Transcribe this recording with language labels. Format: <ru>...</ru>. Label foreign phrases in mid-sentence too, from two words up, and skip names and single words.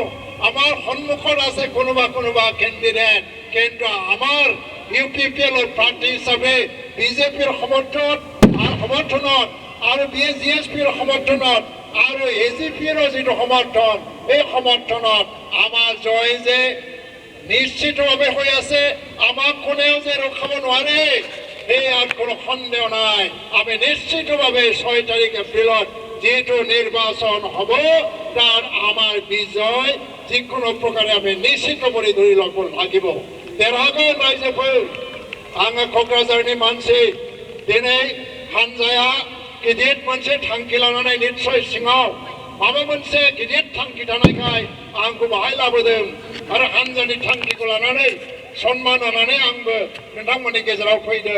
<as>আমাৰ সন্মুখত আছে কোনোবা কেণ্ডিডেট, কিন্তু আমাৰ UPPLৰ প্ৰাৰ্থী হিচাপে বিজেপিৰ সমৰ্থনত আৰু GSPৰ সমৰ্থনত আৰু AGPৰ যিটো সমৰ্থন, এই সমৰ্থনত আমাৰ জয় যে নিশ্চিতভাৱে হৈ আছে। আমাক কোনেও যে ৰখাব নোৱাৰে ইয়াত কোনো সন্দেহ নাই। আমি নিশ্চিতভাৱে 6 তাৰিখ এপ্ৰিলত যিটো নিৰ্বাচন হ'ব তাৰ আমাৰ বিজয় যিকোনো প্ৰকাৰে আমি নিশ্চিত কৰি ধৰি ল'ব লাগিব।</as> <brx>देरहागोन रायजोफोर आङो क'क्राझारनि मानसि दिनै हानजाया गिदिर मोनसे थांखि लानानै निस्सय सिङाव माबा मोनसे गिदिर थांखि थानायखाय आंखौ बाहाय लाबोदों आरो हानजानि थांखिखौ लानानै सन्मान होनानै आंबो नोंथांमोननि गेजेराव फैदों।</brx>